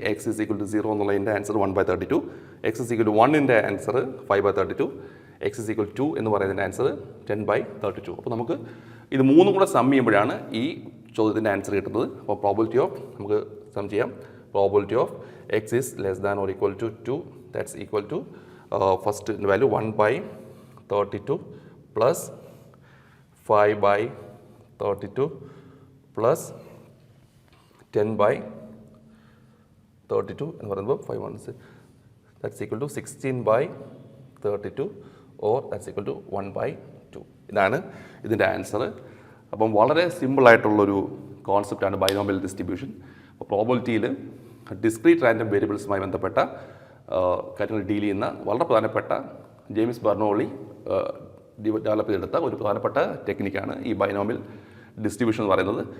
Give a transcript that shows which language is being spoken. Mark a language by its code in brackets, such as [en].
[en] X is equal to 0 എന്നുള്ളതിൻ്റെ answer 1/32, x is equal to 1ൻ്റെ answer 5/32, x is equal 2 എന്ന് പറയുന്നതിൻ്റെ answer 10/32. [ml] അപ്പോൾ നമുക്ക് ഇത് 3 കൂടെ സം ചെയ്യുമ്പോഴാണ് ഈ ചോദ്യത്തിൻ്റെ ആൻസർ കിട്ടുന്നത്. [en] അപ്പോൾ probability of [ml] നമുക്ക് സം ചെയ്യാം. [en] probability of x is less than or equal to 2 that's equal to first value 1/32 32 plus 5 by 32 plus 10 by 32 [ml] എന്ന് പറയുമ്പോൾ [en] 5 1 that's equal to 16 by 32 or that's equal to 1 by 2. [ml] ഇതാണ് ഇതിൻ്റെ answer. അപ്പം വളരെ സിമ്പിളായിട്ടുള്ളൊരു കോൺസെപ്റ്റാണ് binomial distribution. അപ്പോൾ പ്രോബബിലിറ്റിയിൽ discrete random വേരിയബിൾസുമായി ബന്ധപ്പെട്ട കാര്യങ്ങൾ ഡീൽ ചെയ്യുന്ന വളരെ പ്രധാനപ്പെട്ട ജെയിംസ് ബെർണോളി ഡെവലപ്പ് ചെയ്തെടുത്ത ഒരു പ്രധാനപ്പെട്ട ടെക്നിക്കാണ് ഈ ബൈനോമിയൽ ഡിസ്ട്രിബ്യൂഷൻ എന്ന് പറയുന്നത്.